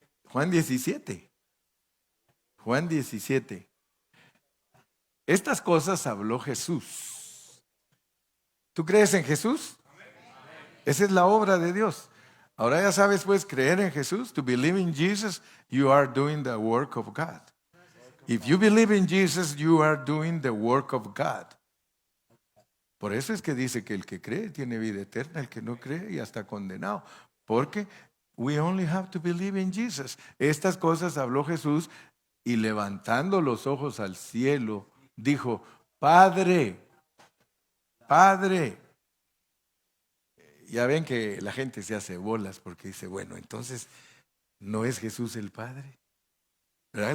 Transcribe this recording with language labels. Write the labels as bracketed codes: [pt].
[es] Juan 17. Juan 17. Estas cosas habló Jesús. ¿Tú crees en Jesús? Esa es la obra de Dios. Ahora ya sabes, pues, creer en Jesús. [en] To believe in Jesus, you are doing the work of God. If you believe in Jesus, you are doing the work of God. [es] Por eso es que dice que el que cree tiene vida eterna, el que no cree ya está condenado. Porque [en] we only have to believe in Jesus. [es] Estas cosas habló Jesús y levantando los ojos al cielo, dijo, Padre, Padre. Ya ven que la gente se hace bolas porque dice, bueno, entonces, ¿no es Jesús el Padre? ¿Verdad?